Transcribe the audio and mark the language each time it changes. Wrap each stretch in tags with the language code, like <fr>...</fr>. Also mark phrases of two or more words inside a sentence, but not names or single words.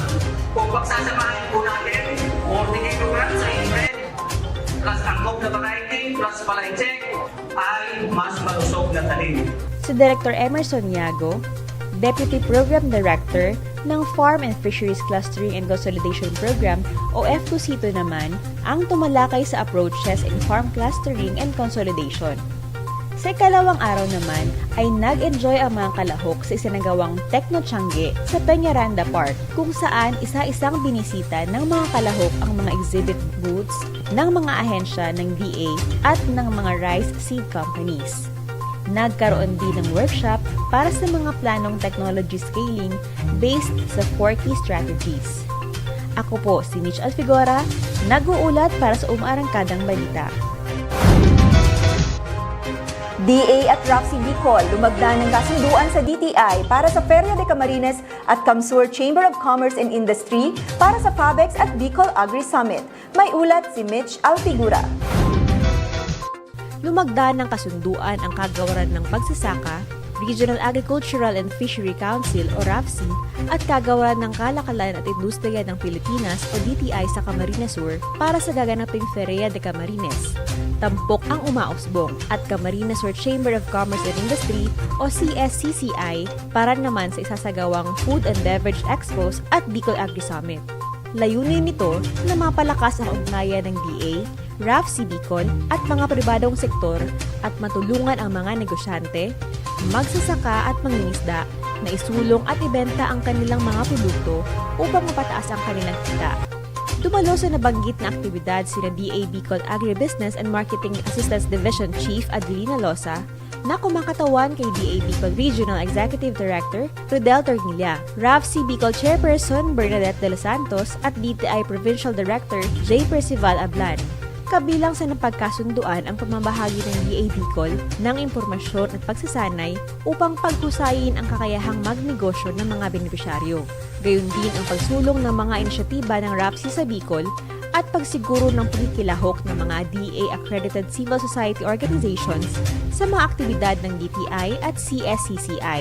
<tl>Kung pagsasamahin po natin, 40 kilograms sa inbred, plus angkop na variety, plus palay check, ay mas malusog na talim. Si Director Emerson Yago, Deputy Program Director ng Farm and Fisheries Clustering and Consolidation Program o F2C2 naman ang tumalakay sa</tl> <en>approaches in farm clustering and consolidation.</en> <tl>Sa ikalawang araw naman ay nag-enjoy ang mga kalahok sa isinagawang Techno-Tiangge sa Peñaranda Park kung saan isa-isang binisita ng mga kalahok ang mga</tl> <en>exhibit booths</en> <tl>ng mga ahensya ng DA at ng mga</tl> <en>rice seed companies.</en> <tl>Nagkaroon din ng workshop para sa mga planong</tl> <en>technology scaling based</en> <tl>sa 4</tl> <en>key strategies.</en> <tl>Ako po si Mitch Alfigora, nag-uulat para sa Umaarangkadang Balita. DA at RAFC Bicol lumagda ng kasunduan sa DTI para sa Feria de Camarines at Camsur Chamber of Commerce and Industry para sa FABEX at Bicol Agri Summit. May ulat si Mitch Alfigura. Lumagda ng kasunduan ang Kagawaran ng Pagsasaka, Regional Agricultural and Fishery Council o RAFC at Kagawaran ng Kalakalan at Industriya ng Pilipinas o DTI sa Camarines Sur para sa gaganaping Feria de Camarines. Tampok ang umausbong at Camarines Sur Chamber of Commerce and Industry o CSCCI para naman sa isasagawang Food and Beverage Expos at Bicol Agri Summit. Layunin nito na mapalakas ang ugnayan ng DA, RAFC Bicol at mga pribadong sektor at matulungan ang mga negosyante, magsasaka at mangingisda na isulong at ibenta ang kanilang mga produkto upang mapataas ang kanilang kita. Dumalo sa nabanggit na aktibidad sina DA Bicol Agribusiness and Marketing Assistance Division Chief Adelina Losa na kumakatawan kay DA Bicol Regional Executive Director Rodel Tornilla, RAFC Bicol Chairperson Bernadette de los Santos at DTI Provincial Director J. Percival Ablan. Kabilang sa napagkasunduan ang pamamahagi ng DA Bicol ng impormasyon at pagsasanay upang paghusayin ang kakayahang magnegosyo ng mga benepisyaryo. Gayon din ang pagsulong ng mga inisyatiba ng RAFC sa Bicol at pagsiguro ng pagkikilahok ng mga DA-accredited</tl> <en>civil society organizations</en> <tl>sa mga aktibidad ng DTI at CSCCI.</tl>